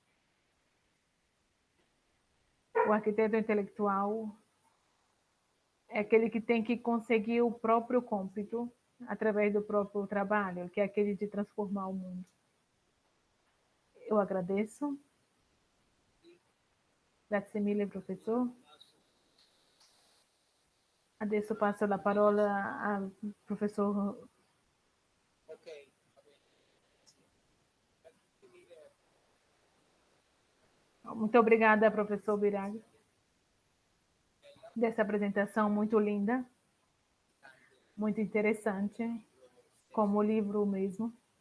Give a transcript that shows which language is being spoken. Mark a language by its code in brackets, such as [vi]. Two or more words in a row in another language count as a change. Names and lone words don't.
[pt] O arquiteto intelectual é aquele que tem que conseguir o próprio cômpito através do próprio trabalho, que é aquele de transformar o mundo. Eu agradeço. [it] Grazie mille, professor. Adesso passo la parola [pt] ao professor. Muito obrigada, professor Birag, dessa apresentação muito linda, muito interessante, como o livro mesmo.